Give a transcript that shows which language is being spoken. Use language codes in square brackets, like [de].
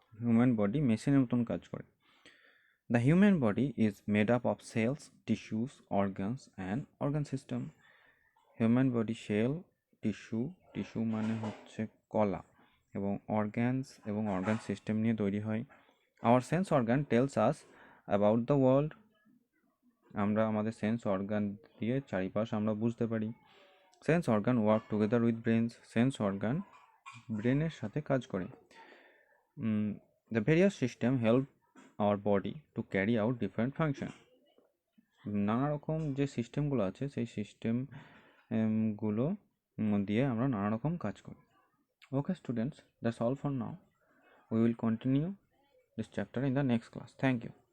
[bn] Human body মেশিনের মতন কাজ করে. [en] The human body is made up of cells, tissues, organs and organ system. [bn] Human body cell, tissue মানে হচ্ছে কলা. এবং অর্গ্যানস এবং অর্গান সিস্টেম নিয়ে তৈরি হয়। [en] our sense organ tells us about the world, [bn] আমরা আমাদের সেন্স অর্গান দিয়ে চারিপাশ আমরা বুঝতে পারি। [en] sense organ work together with brains, [bn] sense organ ব্রেনের সাথে কাজ করে। [en] the various system help our body to carry out different function, [bn] নানা রকম যে সিস্টেমগুলো আছে সেই সিস্টেমগুলো দিয়ে আমরা নানা রকম কাজ করি। [en] Okay students, that's all for now. We will continue this chapter in the next class. Thank you.